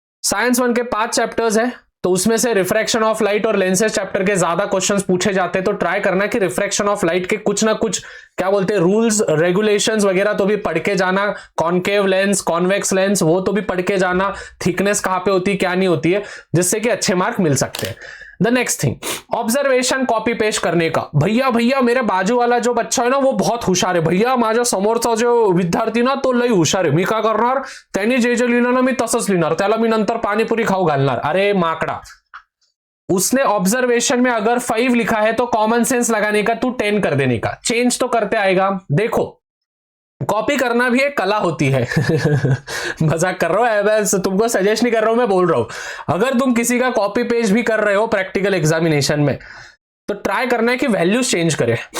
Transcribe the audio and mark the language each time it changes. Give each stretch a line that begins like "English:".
Hindi: Science 1 के 5 chapters है, तो उसमें से रिफ्रैक्शन ऑफ लाइट और लेंसेज चैप्टर के ज्यादा क्वेश्चंस पूछे जाते हैं। तो ट्राई करना कि रिफ्रैक्शन ऑफ लाइट के कुछ ना कुछ क्या बोलते हैं रूल्स रेगुलेशंस वगैरह तो भी पढ़ के जाना। कॉनकेव लेंस, कॉन्वेक्स लेंस, वो तो भी पढ़ के जाना, थिकनेस कहां पे होती है क्या नहीं होती है, जिससे कि अच्छे मार्क मिल सकते हैं।
English: the next thing,
Hindi: observation copy paste करने का। भैया मेरे बाजू वाला जो बच्चा है ना वो बहुत हुशार है,
Marathi: भैया माझ्या समोरचा जो विद्यार्थी ना तो लई हुशार आहे, मी काय करणार, त्यांनी जे जे लिहिलं ना मी तसंच लिहिणार, त्याला मी नंतर पाणीपुरी खाऊ घालणार।
Hindi: अरे माकड़ा, उसने ऑब्जर्वेशन में अगर 5 लिखा है तो कॉमन सेंस लगाने का तू 10 कर देने का, चेंज तो करते आएगा। देखो, कॉपी करना भी एक कला होती है मजाक कर रहा हूं, मैं तुमको सजेस्ट नहीं कर रहा हूं, मैं बोल रहा हूं अगर तुम किसी का कॉपी पेस्ट भी कर रहे हो प्रैक्टिकल एग्जामिनेशन में तो ट्राई करना है कि वैल्यूज चेंज करे।